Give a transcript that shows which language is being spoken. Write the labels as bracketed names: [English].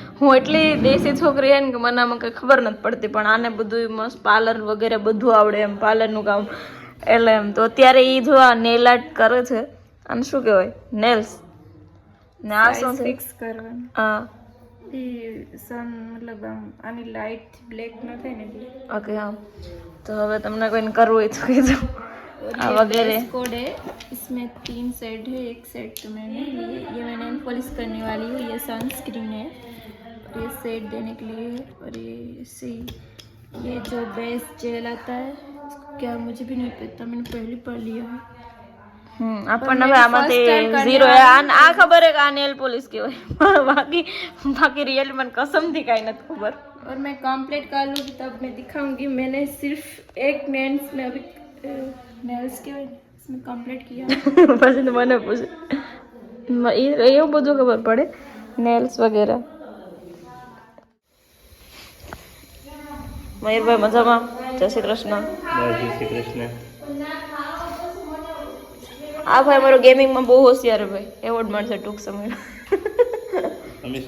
[Gujarati] હું એટલી દેશી છોકરી ને કે મને આમાં કંઈ ખબર નથી પડતી, પણ આને બધું મસ્ત પાર્લર વગેરે બધું આવડે, એમ પાર્લરનું કામ. એટલે એમ તો અત્યારે એ જો આ નેલ આર્ટ કરે છે. આને શું કહેવાય? નેલ્સ ને આ શું ફિક્સ કરવાનું. હા, સન મતલબ આની લાઇટ બ્લેક ન થાય ને એટલે. ઓકે, હા. તો હવે તમને કોઈને કરવું હોય તો કહેજો. [Hindi] वगैरह कोड है, इसमें 3 सेट है. एक सेट तो मैंने लिए, ये मैंने पॉलिश करने वाली हूँ. ये सनस्क्रीन है और ये सेट देने के लिए है. और ये जो बेस जेल आता है, इसको क्या मुझे भी नहीं पता, मैंने पहले पढ़ लिया है. [Gujarati] આપણને હવે આમાંથી ઝીરો આ ખબર હે કે આ નેલ પોલિશ કહેવાય, બાકી રિયલી મને કસમથી કાંઈ નથી ખબર. [Hindi] और मैं कंप्लीट कर लूँगी तब मैं दिखाऊंगी. मैंने सिर्फ एक नेल्स में अभी नेल्स के इसमें कंप्लीट किया. [Gujarati] પછી મને પૂછે એવું બધું ખબર પડે, નેલ્સ વગેરે. મયુરભાઈ મજામાં? જય શ્રી કૃષ્ણ. જય શ્રી કૃષ્ણ. આ ભાઈ મારો ગેમિંગમાં બહુ હોશિયાર છે ભાઈ, એવોર્ડ મળશે ટૂંક સમયમાં.